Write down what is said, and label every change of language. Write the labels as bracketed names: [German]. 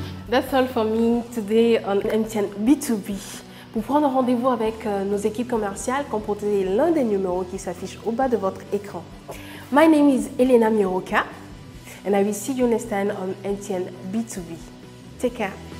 [English] That's all for me today on MTN B2B. [French] Pour prendre rendez-vous avec nos équipes commerciales, composez l'un des numéros qui s'affiche au bas de votre écran. [English] My name is Elena Miroka and I will see you next time on MTN B2B. Take care.